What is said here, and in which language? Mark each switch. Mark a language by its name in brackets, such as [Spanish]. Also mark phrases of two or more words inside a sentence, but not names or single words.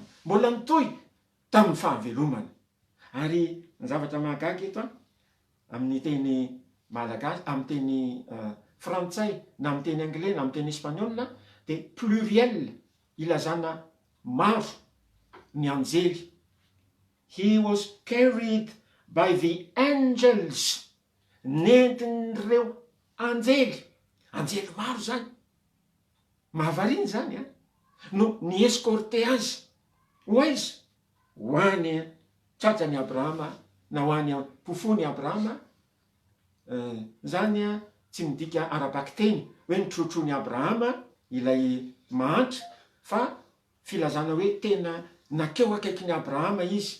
[Malagasy] Mbola mitohy tamin'ny fahavelomana. Ary ny zavatra mahagaga eto amin'ny teny malagasy, amin'ny teny frantsay, na amin'ny teny anglais, na amin'ny teny espaniola, dia pluriel, ilazana maro ny anjely. [English] He was carried by the angels. [Malagasy] Nentin'ireo anjely. Anjely maro zany. Mahavariny zany no ny escorte azy. Ho aiza? Ho any tratrany Abrahama, na ho any mpofony Abrahama. Zany tsy midika arabaky teny hoe nitrotrony Abrahama ilay mahantra, fa filazana hoe tena nakeo akaikin'ny Abrahama izy.